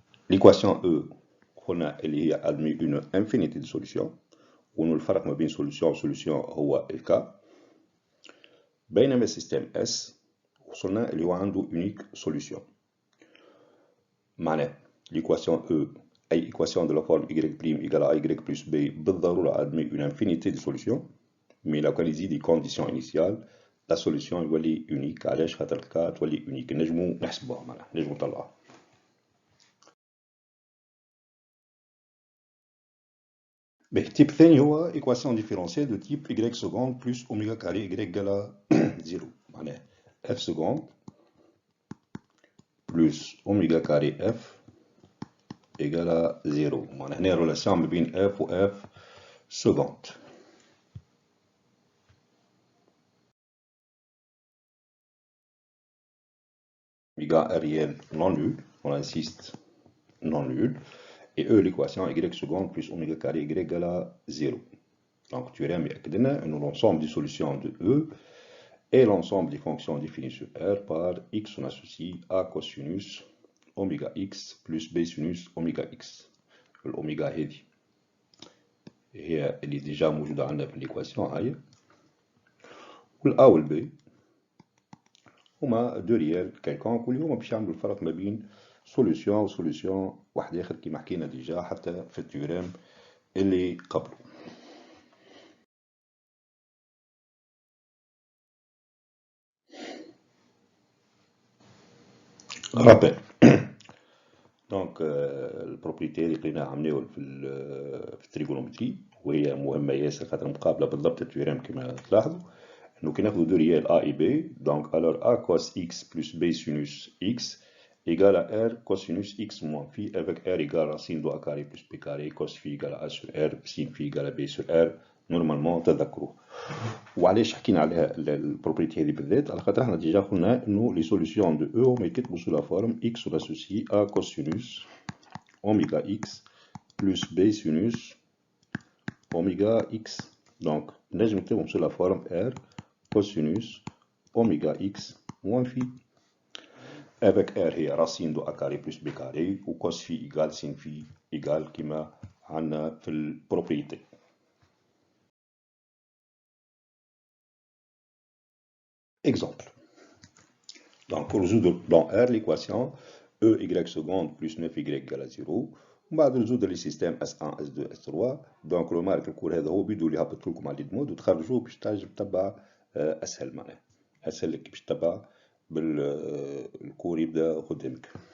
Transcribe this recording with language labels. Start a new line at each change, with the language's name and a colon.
French: l'équation E
Arabic: قلنا اللي هي
French: admis une infinité de solutions،
Arabic: وإنه الفرق ما بين solution و solution هو الكا. بينما السيستم S وصلنا اللي هو عنده
French: unique solution. معناه l'équation E أي équation de la forme y' égale à y plus b بالضرورة admet une infinité de solutions، mais
Arabic: لو كان يزيد
French: condition initiale la solution يولي unique.
Arabic: علاش؟ خاطر الكا تولي unique. نجمو نحسبوها، معناها نجمو نطلعوها. التيب الثاني هو
French: équation différentielle de type y seconde plus oméga carré y égale à 0. معناه f seconde plus oméga carré f égale à 0.
Arabic: معناها هنا relation ما بين f و f seconde.
French: Oméga est réel non nul, on insiste, non nul. Et E, l'équation y seconde plus oméga carré y égale à 0. Donc, tu verras, l'ensemble des solutions de E et l'ensemble des fonctions définies sur R par x, on associe A cosinus oméga x plus B sinus oméga x.
Arabic: الأوميغا هذه هي اللي ديجا موجودة عندنا في الإيكواسيون هاي، والأ والبي هما دو ريال كالكونك واللي هما باش يعملوا الفرق ما بين سوليسيون و سوليسيون واحد آخر كيما حكينا ديجا حتى في التيوريم اللي قبله. رابيل دونك البروبريتي اللي قريناها عملناها في التريغونومتري وهي مهمة ياسر خاطر مقابلة بالضبط التيوريم كما تلاحظوا انه كي ناخذوا دو ريال
French: A et B donc alors A cos x plus B sinus x égale à R cosinus x moins phi avec R égale à sin de A carré plus B carré cos phi égale à A sur R
Arabic: sin phi égale à B sur R نورمالمون تذكروه. وعلاش حكينا على البروبريتي هذه بالذات؟ على خاطر احنا ديجا قلنا انه لي سوليسيون دو او هما يتكتبوا سو لا فورم
French: x on associe A cosinus oméga x plus B sinus oméga x. donc
Arabic: نجم نكتبهم سو لا فورم
French: R cosinus oméga x moins phi avec R هي racine de A carré plus B carré و cos phi égale sin phi égale
Arabic: كما عندنا في البروبريتي.
French: Exemple. Donc, pour résoudre dans R l'équation E y seconde plus 9y égale à 0. وبعد résoudre les systèmes S1, S2, S3.
Arabic: donc remarque الكور هذا هو بيدو اللي هبط لكم على اليد مود وتخرجوه باش تنجم تتبع اسهل معناها اسهل لك باش تتبع بالكور يبدا قدامك.